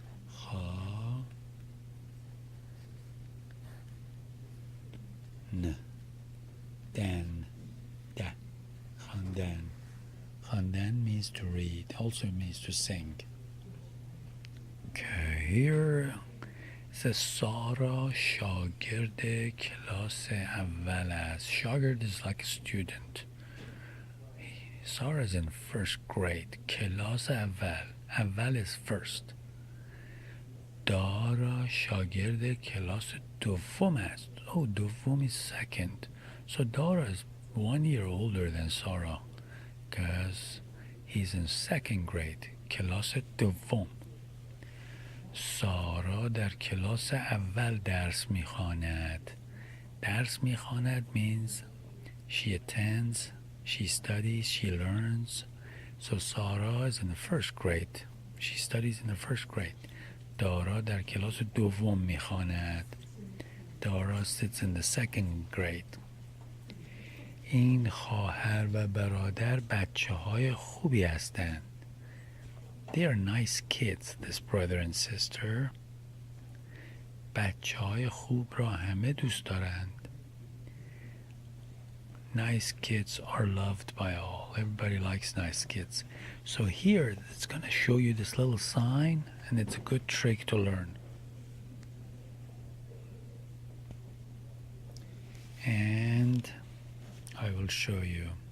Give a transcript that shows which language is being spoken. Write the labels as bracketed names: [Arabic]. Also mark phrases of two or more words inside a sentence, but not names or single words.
[Persian] خواندن. خواندن. خواندن [English] means to read, also means to sing. Okay, here it says [Persian] سارا شاگرد کلاس اول است. [English] شاگرد is like a student. Sarah is in first grade. [Persian] کلاس اول. اول [English] is first. [Persian] دارا شاگرد کلاس دوم است. [English] Oh, دوم is second. So Dara is 1 year older than Sarah because he's in second grade. [Persian] کلاس دوم. سارا در کلاس اول درس میخواند. درس میخواند [English] means she attends, she studies, she learns. So Sarah is in the first grade. She studies in the first grade. [Persian] دارا در کلاس دوم میخواند. [English] Dara sits in the second grade. [Persian] این خواهر و برادر بچه های خوبی هستند. [English] They are nice kids, this brother and sister. [Persian] بچه های خوب را همه دوست دارند. [English] Nice kids are loved by all. Everybody likes nice kids. So here, it's going to show you this little sign, and it's a good trick to learn. And I will show you.